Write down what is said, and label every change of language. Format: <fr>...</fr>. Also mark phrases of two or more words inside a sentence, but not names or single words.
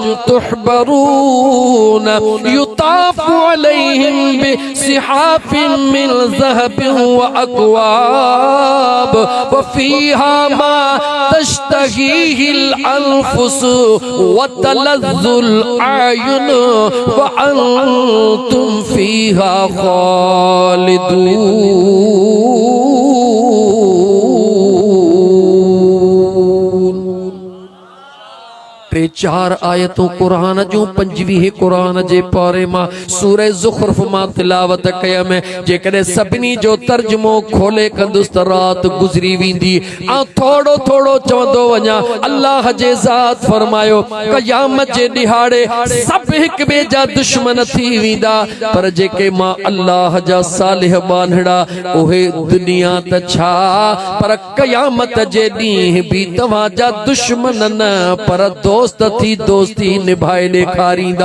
<ar>تحبرون يطاف عليهم بصحاف من ذهب وأكواب وفيها ما تشتهيه الأنفس وتلذ الأعين وأنتم فيها خالدون.</ar> <sd>टे चार आयतों कुरान जूं 25 कुरान जे पारे मां सूरह ज़ुख़्रुफ़ मां तिलावत कया में जेकॾहिं सभिनी जो तर्जुमो खोले कंदुसि त रात गुज़री वेंदी आ थोड़ो थोड़ो चवंदो वञा अल्लाह जे ज़ात फरमायो क़यामत जे ॾिहाड़े सभु हिक ॿिए जा दुश्मन थी वेंदा पर जेके मां अल्लाह जा सालिह बांधड़ा उहे दुनिया त छा पर क़यामत जे ॾींहुं भी तव्हां जा दुश्मन न पर दोस्त थी दोस्ती निभाए ॾेखारींदा।</sd>